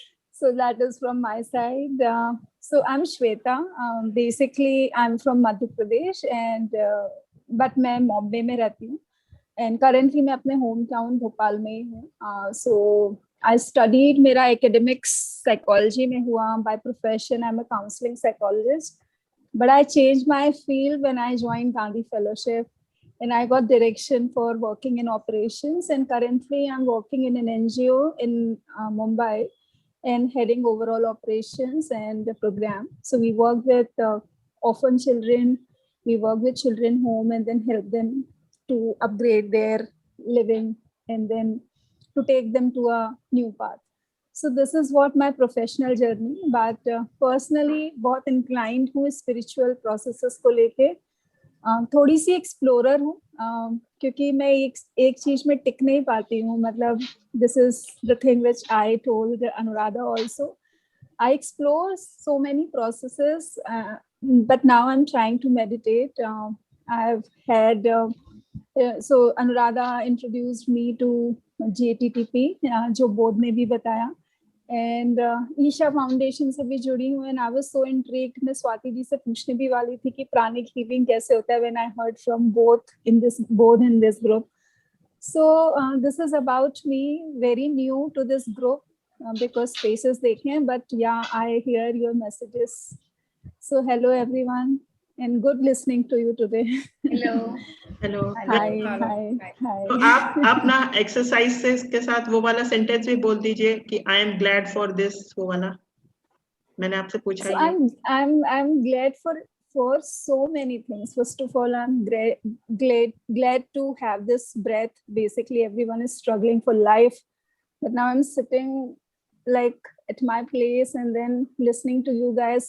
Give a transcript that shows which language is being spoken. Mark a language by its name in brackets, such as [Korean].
[English] So that is from my side. So I'm Shweta. Basically I'm from Madhya Pradesh and but [Hindi] मैं Mumbai में रहती हूँ। [English] and currently [Hindi] मैं अपने hometown Bhopal में ही हूँ. [English] So I studied, [Hindi] मेरा academics psychology में हुआ. [English] By profession I'm a counseling psychologist, but I changed my field when I joined Gandhi Fellowship, and I got direction for working in operations, and currently I'm working in an NGO in Mumbai and heading overall operations and the program. So we work with orphan children, we work with children home and then help them to upgrade their living and then to take them to a new path. So this is what my professional journey, but personally [Hindi] बहुत inclined हूँ spiritual processes को लेके. थोड़ी सी explorer हूँ, क्योंकि मैं एक चीज में टिक नहीं पाती हूँ. [English] मतलब this is the thing which I told Anuradha also. I explore so many processes, but now I'm trying to meditate. I've had so Anuradha introduced me to JTTP, [Hindi] जो बोध ने भी बताया, [English] and [Hindi] ईशा फाउंडेशन से भी जुड़ी हूँ. [English] and I was so intrigued. [Hindi] मैं स्वाति जी से पूछने भी वाली थी कि प्राणिक हीलिंग कैसे होता है, [English] when I heard from both in this group. So this is about me, very new to this group because faces [Hindi] देखे हैं, [English] but yeah, I hear your messages. So hello everyone and good listening to you today. Hello. Hello. Hi. [Hindi] तो आप ना exercise के साथ वो वाला sentence भी बोल दीजिए कि [English] I am glad for this, [Hindi] वो वाला मैंने आपसे पूछा. [English] So I'm glad for so many things. First of all, I'm glad to have this breath. Basically, everyone is struggling for life, but now I'm sitting like at my place and then listening to you guys.